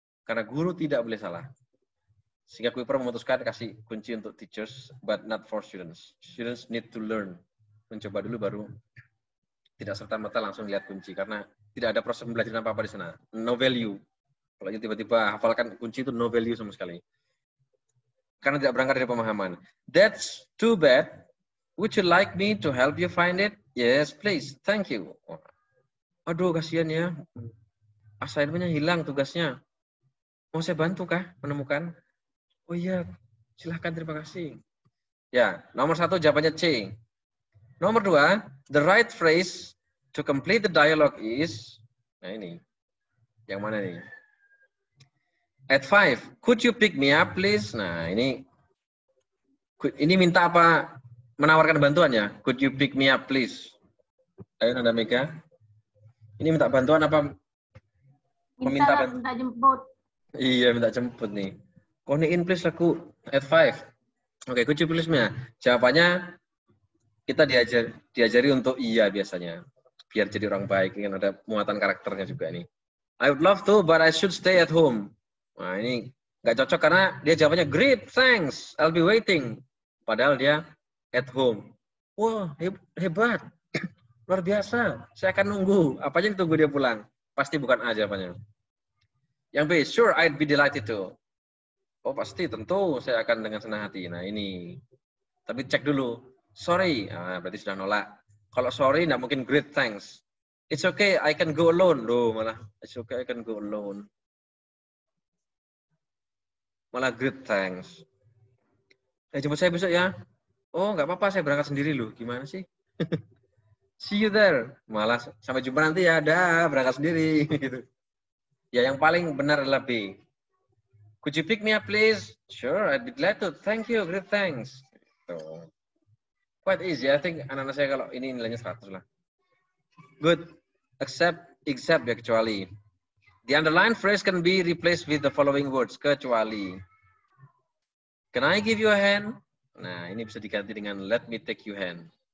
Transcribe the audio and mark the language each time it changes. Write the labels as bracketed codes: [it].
[id] Karena guru tidak boleh salah. Sehingga Kuiper memutuskan kasih kunci untuk teachers, [en] but not for students. Students need to learn. [id] Mencoba dulu baru tidak serta-merta langsung lihat kunci. Karena tidak ada proses pembelajaran apa-apa di sana. [en] No value. [id] Kalau tiba-tiba hafalkan kunci itu no value sama sekali. Karena tidak berangkat dari pemahaman. [en] That's too bad. Would you like me to help you find it? Yes, please. Thank you. [id] Aduh, kasihan ya. Assignment-nya hilang tugasnya. Mau saya bantu kah menemukan? Oh iya, silahkan, terima kasih. Ya, nomor 1 jawabannya C. [en] Nomor 2, the right phrase to complete the dialogue is, nah ini, [id] yang mana nih? [en] At 5, could you pick me up please? [id] Nah, ini minta apa? Menawarkan bantuan ya? [en] Could you pick me up please? [id] Ayo Nanda Mega. Ini minta bantuan apa? Meminta bantuan. Minta jemput. Iya, minta jemput nih. Konein please laku at 5. Oke, could you please me? Jawabannya kita diajari untuk iya biasanya. Biar jadi orang baik, kan ada muatan karakternya juga nih. [en] I would love to, but I should stay at home. [id] Nah, ini nggak cocok karena dia jawabannya [en] great, thanks, I'll be waiting. [id] Padahal dia at home. Wah, hebat. Luar biasa. Saya akan nunggu. Apanya ditunggu dia pulang? Pasti bukan A jawabannya. [en] Yang B, sure, I'd be delighted to. [id] Oh, pasti, tentu saya akan dengan senang hati. Nah, ini. Tapi cek dulu. Sorry. Nah, berarti sudah nolak. Kalau sorry, nggak mungkin great, thanks. [en] It's okay, I can go alone. [id] Loh, malah. [en] It's okay, I can go alone. [id] Malah great, thanks. Jemput saya besok ya. Oh, nggak apa-apa, saya berangkat sendiri loh. Gimana sih? [en] See you there. [id] Malah sampai jumpa nanti ya. Dah, berangkat sendiri. Gitu. Ya, yang paling benar adalah B. [en] Could you pick me up, please? Sure, I'd be glad to. Thank you, great, thanks. So, quite easy. I think [id] anak-anak saya kalau ini nilainya 100 lah. Good. Except ya, kecuali. [en] The underlined phrase can be replaced with the following words. Kecuali. Can I give you a hand? [id] Nah, ini bisa diganti dengan [en] let me take you hand.